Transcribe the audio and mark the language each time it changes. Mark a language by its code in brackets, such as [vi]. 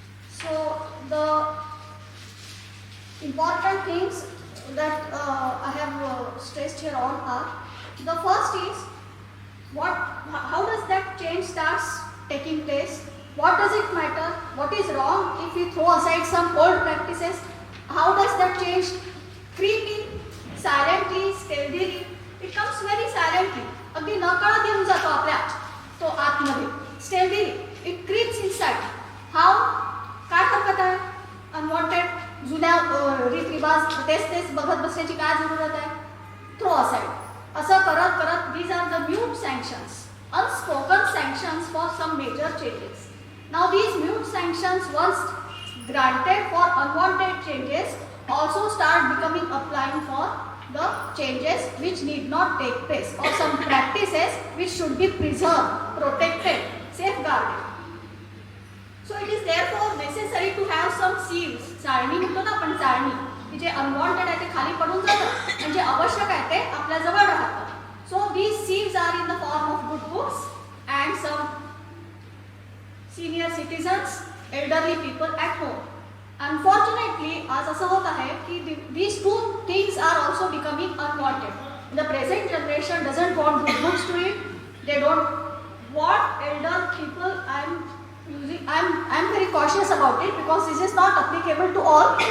[en] So the important things that I have stressed here on are, the first is how does that change starts taking place? What does it matter? What is wrong if we throw aside some old practices? How does that change creep in? Silently, stealthily. It comes very silently. [mr] अगदी नकळत येऊन जातो आपल्या तो आतमध्ये. [en] Stealthily. It creeps inside. How? [mr] काय हरकत आहे? Unwanted जुन्या रीतरिवाज तेच बघत बसण्याची काय जरूरत आहे? [en] Throw aside. [mr] असं करत करत [en] these are the mute sanctions, unspoken sanctions for some major changes. Now these mute sanctions, once granted for unwanted changes, also start becoming applying for the changes which need not take place, or some practices which should be preserved, protected, safeguarded. So it is therefore necessary to have some seals. [mr] चाळणी म्हणतो ना आपण, चाळणी. की जे unwanted आहे ते खाली पडून जातं आणि जे आवश्यक आहे ते आपल्या जवळ राहतं. [en] So these seeds are in the form of good books and some senior citizens, elderly people at home. Unfortunately [mr] आज असं होत आहे की [en] these two things are also becoming unwanted. The present generation doesn't want good books to read. They don't want elder people. I'm very cautious about it because this is not applicable to all.